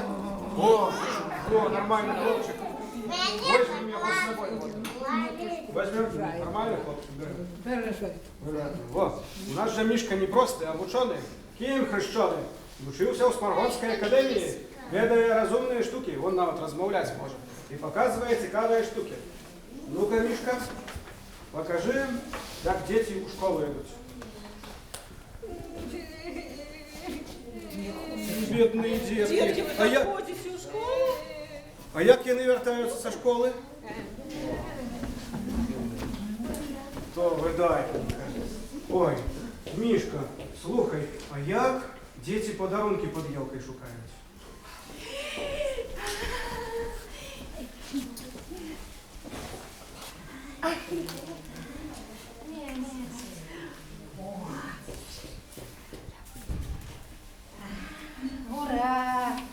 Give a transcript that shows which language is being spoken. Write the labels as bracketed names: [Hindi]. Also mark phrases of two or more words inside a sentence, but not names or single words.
[Russian] О, нормальный хлопчик. Возьмем его с собой. Вот. Возьмем нормальный хлопчик. Хорошо. Вот. У нас же Мишка не простый, а ученый. Киев хрещеный. Учился у Сморгонской академии. Ведая разумные штуки, [Ukrainian] он навіть розмовляти може. І показує цікаві штуки. Ну-ка, Мишка, покажи, як діти у школу йдуть. Бідні дітки. [Russian] Детки, вы так ходите в школу? [Ukrainian] А як вони вертаються зі школи? То видай. Ой, Мишка, слухай, а як діти подарунки під елкою шукають? Ура!